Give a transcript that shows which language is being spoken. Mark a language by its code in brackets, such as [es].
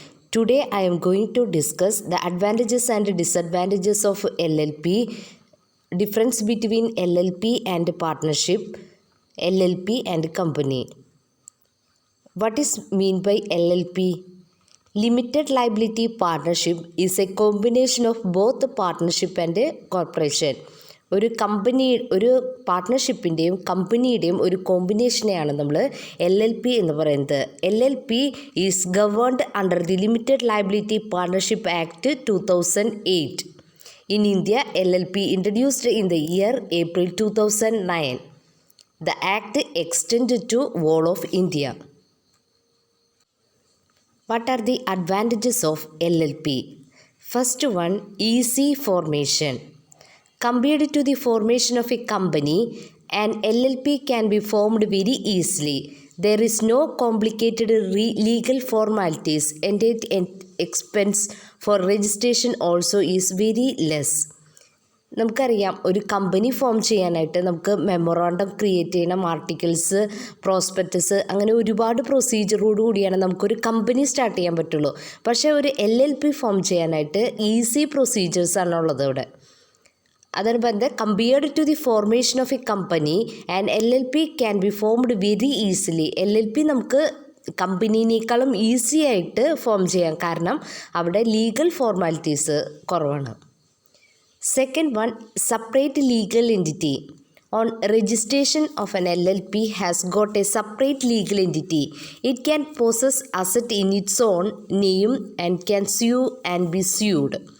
[en] Today, I am going to discuss the advantages and disadvantages of LLP, difference between LLP and partnership, LLP and company. What is mean by LLP? Limited Liability Partnership is a combination of both partnership and corporation. [ml] ഒരു പാർട്ട്ണർഷിപ്പിൻ്റെയും കമ്പനിയുടെയും ഒരു കോമ്പിനേഷനെയാണ് നമ്മൾ LLP എന്ന് പറയുന്നത്. [en] LLP is governed under the limited liability partnership act 2008. In India, LLP introduced in the year April 2009. The act extended to whole of India. What are the advantages of LLP? First one, easy formation. Compared to the formation of a company, an LLP can be formed very easily. There is no complicated legal formalities and expense for registration also is very less. [ml] നമുക്കറിയാം, ഒരു company form ചെയ്യാനായിട്ട് നമുക്ക് memorandum create ചെയ്യണം, articles, prospectus, അങ്ങനെ ഒരുപാട് പ്രൊസീജിയറോട് കൂടിയാണ് നമുക്കൊരു company start ചെയ്യാൻ പറ്റുള്ളൂ. പക്ഷേ ഒരു LLP ഫോം ചെയ്യാനായിട്ട് ഈസി പ്രൊസീജിയേഴ്സാണ് ഉള്ളത് ഇവിടെ. [en] അതനുബന്ധം compared to the formation of a company and LLP can be formed very easily. [ml] LLP നമുക്ക് കമ്പനീനേക്കാളും ഈസി ആയിട്ട് ഫോം ചെയ്യാം, കാരണം അവിടെ ലീഗൽ ഫോർമാലിറ്റീസ് കുറവാണ്. [en] Second one, separate legal entity. On registration of an LLP has got a separate legal entity. It can possess asset in its own name and can sue and be sued.